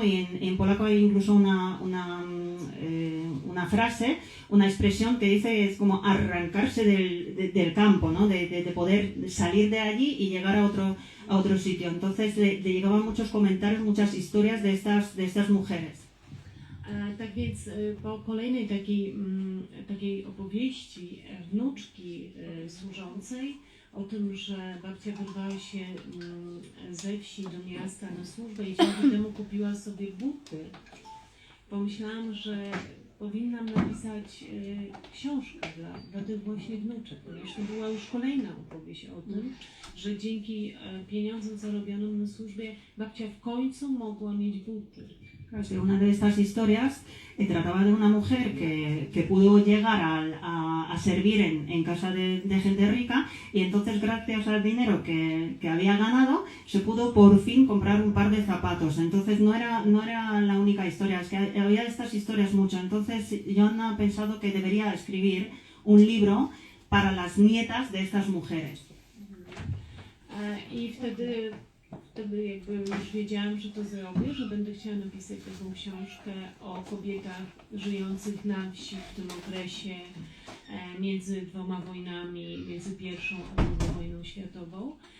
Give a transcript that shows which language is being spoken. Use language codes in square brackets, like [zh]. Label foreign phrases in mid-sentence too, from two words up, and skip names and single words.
[es] Y en polaco hay incluso una frase, una expresión que dice es como arrancarse del campo, ¿no? De poder salir de allí y llegar a otro sitio. Entonces le llegaban muchos comentarios, muchas historias de estas mujeres. [pl] Tak więc po kolejnej takiej opowieści wnuczki służącej o tym, że babcia wyrwała się ze wsi do miasta na służbę i dzięki temu kupiła sobie buty, pomyślałam, że powinnam napisać książkę dla tych właśnie wnuczek, ponieważ to była już kolejna opowieść o tym, że dzięki pieniądzom zarobionym na służbie babcia w końcu mogła mieć buty. [es] Una de estas historias trataba de una mujer que pudo llegar a servir en casa de gente rica y entonces gracias al dinero que había ganado se pudo por fin comprar un par de zapatos. Entonces no era la única historia, es que había estas historias mucho. Entonces Joanna ha pensado que debería escribir un libro para las nietas de estas mujeres. [pl] I wtedy jakby już wiedziałam, że to zrobię, że będę chciała napisać taką książkę o kobietach żyjących na wsi w tym okresie między dwoma wojnami, między pierwszą a drugą wojną światową.